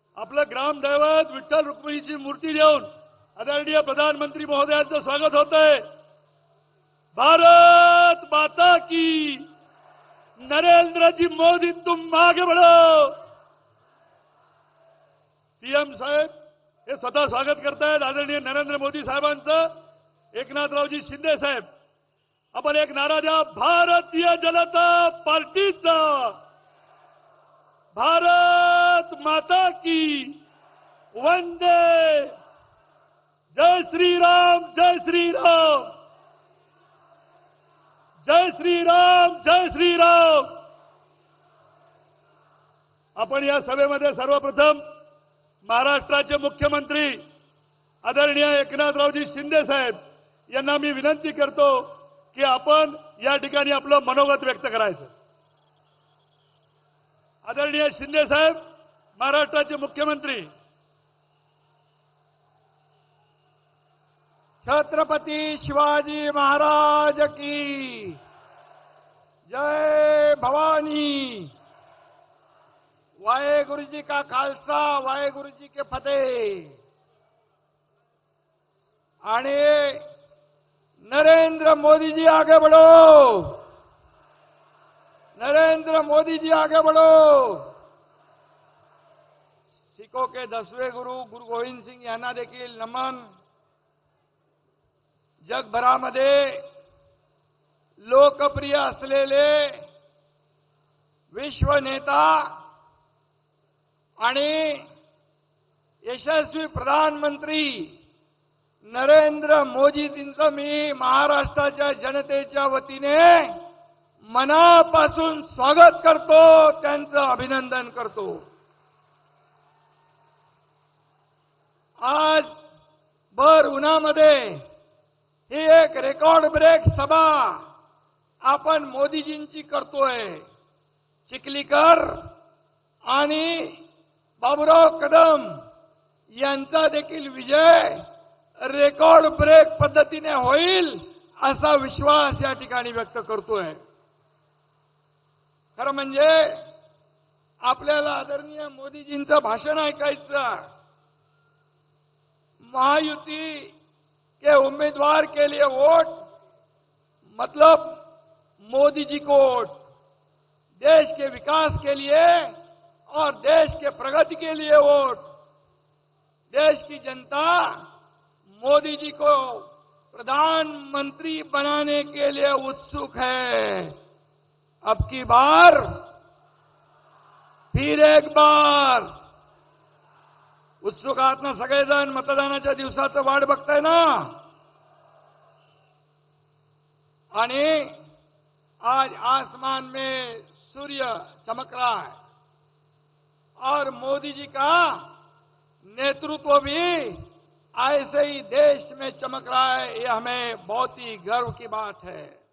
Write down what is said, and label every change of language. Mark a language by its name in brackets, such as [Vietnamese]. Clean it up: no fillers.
[Marathi] आपलं ग्रामदैवत विठ्ठल रुक्मिणीची मूर्ती देऊन आदरणीय प्रधानमंत्री महोदयांचं स्वागत होतंय। [Hindi] भारत माता की, नरेंद्र जी मोदी तुम आगे बढ़ो। [Marathi] पीएम साहेब हे स्वतः स्वागत करतायत आदरणीय नरेंद्र मोदी साहेबांचं। एकनाथरावजी शिंदे साहेब आपण एक नारा द्या, भारतीय जनता पार्टीचा, [Hindi] भारत माता की, [Marathi] वंदे, जय श्री राम, जय श्री राम, जय श्री राम, जय श्री राम। आपण या सभेमध्ये सर्वप्रथम महाराष्ट्राचे मुख्यमंत्री आदरणीय एकनाथरावजी शिंदे साहेब यांना मी विनंती करतो की आपण या ठिकाणी आपलं मनोगत व्यक्त करायचं। आदरणीय शिंदे साहेब महाराष्ट्राचे मुख्यमंत्री। [Hindi] छत्रपति शिवाजी महाराज की जय भवानी। [Punjabi] वाहेगुरु जी का खालसा, वाहेगुरु जी के फतेह। [Hindi] आने नरेंद्र मोदी जी आगे बढ़ो, नरेंद्र मोदी जी आगे बढ़ो। सिखों के 10वें गुरु [Marathi] गुरु गोविंद सिंग यांना देखील नमन। जगभरामध्ये लोकप्रिय असलेले विश्व नेता आणि यशस्वी प्रधानमंत्री नरेंद्र मोदीजींचं मी महाराष्ट्राच्या जनतेच्या वतीने मनापासून स्वागत करतो, त्यांचं अभिनंदन करतो। आज भर उन्हामध्ये ही एक रेकॉर्ड ब्रेक सभा आपण मोदीजींची करतोय। चिखलीकर आणि बाबूराव कदम यांचा देखील विजय रेकॉर्ड ब्रेक पद्धतीने होईल असा विश्वास या ठिकाणी व्यक्त करतोय। खरं म्हणजे आपल्याला आदरणीय मोदीजींचं भाषण ऐकायचं। [Hindi] महायुति के उम्मीदवार के लिए वोट मतलब मोदी जी को वोट, देश के विकास के लिए और देश के प्रगति के लिए वोट। देश की जनता मोदी जी को प्रधानमंत्री बनाने के लिए उत्सुक है। अब की बार, फिर एक बार [Marathi] उत्सुक आहात ना सगळेजण? मतदानाच्या दिवसाचं वाट बघताय ना? आणि [Hindi] आज आसमान में सूर्य चमक रहा है और मोदी जी का नेतृत्व भी ऐसे ही देश में चमक रहा है। ये हमें बहुत ही गर्व की बात है।